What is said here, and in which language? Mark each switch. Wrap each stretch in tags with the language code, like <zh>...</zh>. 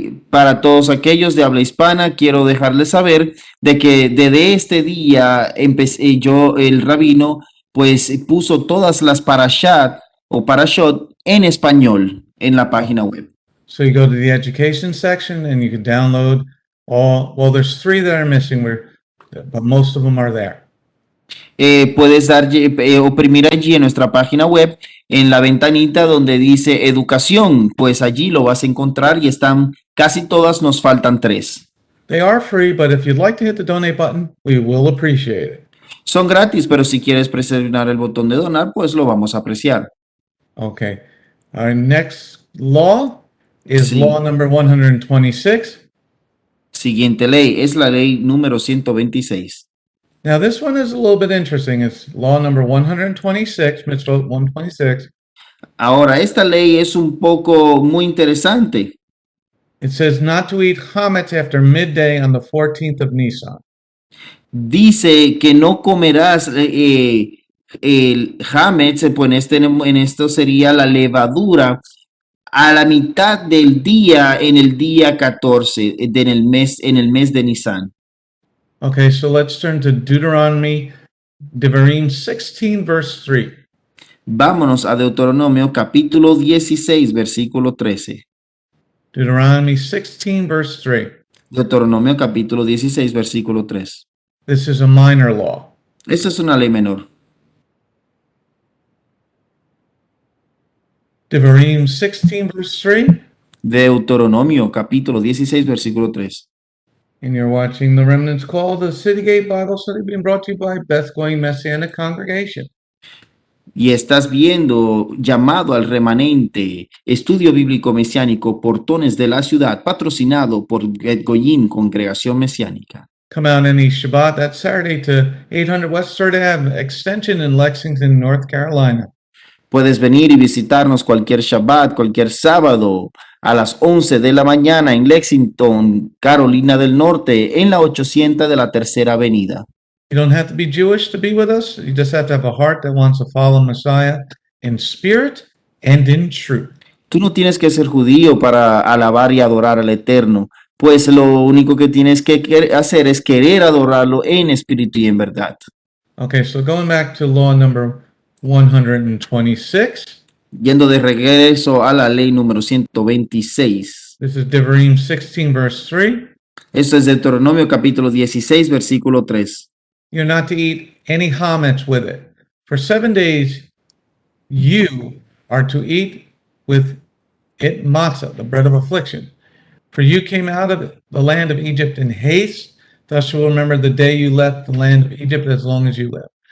<es>Para todos aquellos de habla hispana, quiero dejarles saber de que desde este día el rabino, pues puso todas las parashat o parashot en español en la página web.</es> <en>So you go to the education section and you can download there's 3 that are missing, but most of them are there.</en> <es>Puedes oprimir allí en nuestra página web, en la ventanita donde dice educación, pues allí lo vas a encontrar y están casi todas, nos faltan 3.</es> <en>They are free, but if you'd like to hit the donate button, we will appreciate it.</en> <es>Son gratis, pero si quieres presionar el botón de donar, pues lo vamos a apreciar.</es> <en>Okay. Our next law is</en> <es>Sí.</es> <en>law number 126.</en> <es>Siguiente ley es la ley número 126.</es> <en>Now, this one is a little bit interesting. It's law number 126, mitzvot 126.</en> <es>Ahora, esta ley es un poco muy interesante.</es> <en>It says not to eat chametz after midday on the 14th of Nisan.</en> <es>Dice que no comerás el hametz, pues en esto sería la levadura, a la mitad del día en el día 14 en el mes de Nisan.</es> <en>Okay, so let's turn to Deuteronomy, Devarim 16, verse 3.</en> <es>Vámonos a Deuteronomio capítulo 16, versículo 13.</es> <en>Deuteronomy 16, verse 3.</en> <es>Deuteronomio capítulo 16, versículo 3.</es> <en>This is a minor law.</en> <es>Esta es una ley menor.</es> <en>Devarim 16, verse 3.</en> <es>Deuteronomio capítulo 16, versículo 3.</es> <en>And you're watching the Remnants Call, the City Gate Bible Study, being brought to you by Beth Going Messianic Congregation.</en> <es>Y estás viendo llamado al remanente, estudio bíblico mesiánico, portones de la ciudad, patrocinado por Bet Goyim, Congregación Mesiánica.</es> <en>Come out any Shabbat that Saturday to 800 West 3rd Ave Extension in Lexington, North Carolina.</en> <es>Puedes venir y visitarnos cualquier Shabbat, cualquier sábado, a las 11 de la mañana en Lexington, Carolina del Norte, en la 800 de la Tercera Avenida.</es> <en>You don't have to be Jewish to be with us. You just have to have a heart that wants to follow Messiah in spirit and in truth.</en> <es>Tú no tienes que ser judío para alabar y adorar al Eterno, pues lo único que tienes que hacer es querer adorarlo en espíritu y en verdad.</es> <en>Okay, so going back to law number 126.</en> <es>Yendo de regreso a la ley número 126.</es> <en>This is Devarim 16, verse 3.</en> <es>Esto es Deuteronomio capítulo 16, versículo 3.</es> <en>You're not to eat any hametz with it. For 7 days you are to eat with it matzah, the bread of affliction. For you came out of the land of Egypt in haste Thus you will remember the day you left the land of Egypt as long as you live.</en>